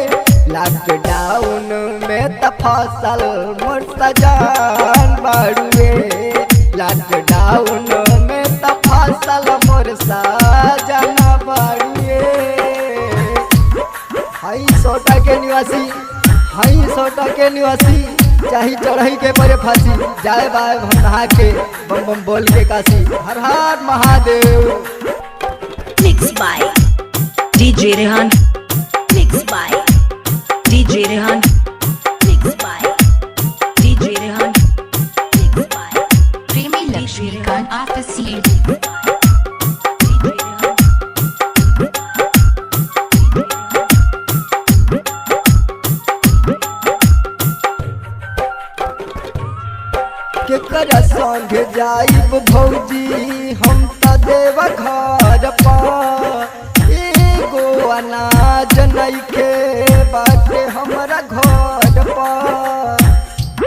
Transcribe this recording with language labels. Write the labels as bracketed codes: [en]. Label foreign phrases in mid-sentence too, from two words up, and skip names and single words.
[bho] लॉकडाउन में त फसल मोर सजान बाड़ुए, लॉकडाउन में त फसल मोर सजान बाड़ुए। हाई सोटा के निवासी, हाई सोटा के निवासी, चाही चढ़ाई के परे फांसी, जाए बाय नहा के बम बम बोल के काशी, हर हर महादेव। [en] Mixed by DJ Rehan. Mixed by DJ Rehan. Mixed by DJ Rehan. Mixed by [bho] प्रेमी लक्ष्मीकांत ऑफिशियल केकर संग जाइब भौजी हम त देव घर पर, एगो अनाज नइखे बाटे हमरा घर पर।